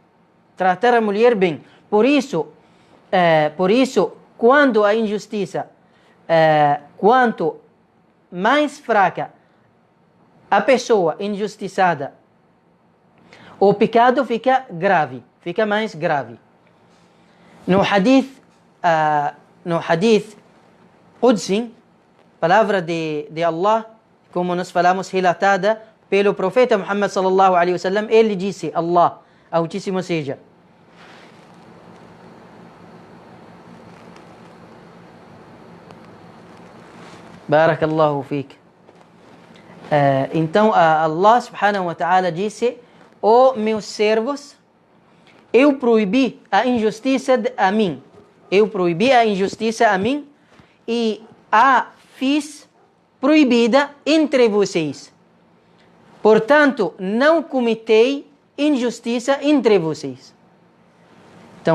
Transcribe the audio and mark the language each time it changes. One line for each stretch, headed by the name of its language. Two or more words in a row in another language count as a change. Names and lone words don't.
Portuguese: Por isso, quando a injustiça, quanto mais fraca a pessoa injustiçada, o pecado fica mais grave. No
Arabic: حديث قدسي,
Portuguese: palavra de Allah, como nós falamos, relatada pelo profeta Muhammad
Arabic: صلى الله عليه وسلم,
Portuguese: ele disse, Allah, Altíssimo seja,
Arabic: بارك الله فيك.
Portuguese: Então Allah
Arabic: سبحانه وتعالى
Portuguese: disse, meus servos, eu proibi a injustiça a mim. E a fiz proibida entre vocês. Portanto, não cometei injustiça entre vocês.